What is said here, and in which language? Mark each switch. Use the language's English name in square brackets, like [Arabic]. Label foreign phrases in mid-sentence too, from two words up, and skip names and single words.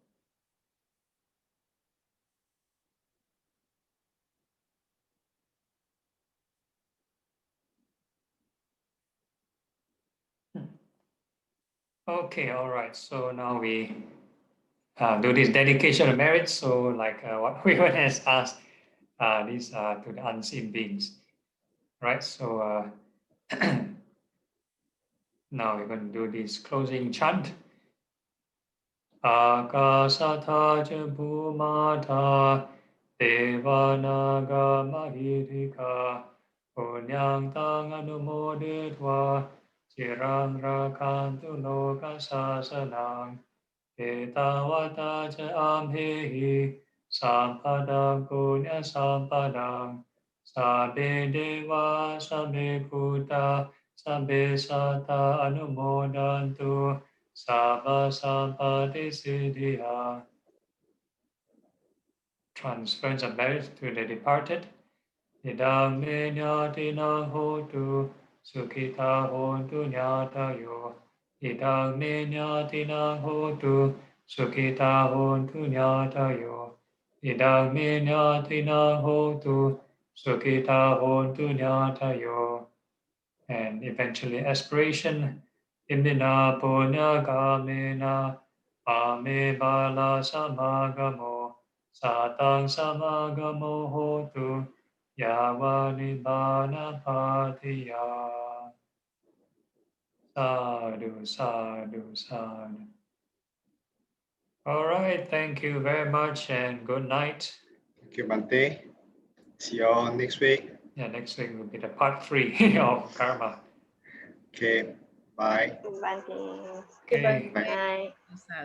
[English] Okay, all right. So now we do this dedication of merit. So like what we has asked, these are to the unseen beings, right? So now we're going to do this closing chant. [Pali] Akasatha ca bhumata devanaga mahirika punyang tang anumoditva cirang rakantu loka sasanang etavata ca amhehi sampadang punya sampadang sabbe deva sabbe bhuta sabbe sata anumodantu Sabba Sampati Siddhiha. [English] Transference of merit to the departed. [Pali] Idang me nyati hotu, sukhita hontu nyatayo. Idang me nyati hotu, sukhita hontu nyatayo. Idang me nyati hotu, sukhita hontu nyatayo. [English] And eventually aspiration. [Pali] Imina punya kamena ame bala samagamo satang samagamo hotu yavani bana patiya. Sadhu, sadhu, sadhu. [English] All right, thank you very much and good night. Thank you, Bhante. See you all next week. Yeah, next week will be the part 3 of karma. Okay, bye. Bye. Okay, Bye. [Pali] Sadhu, sadhu.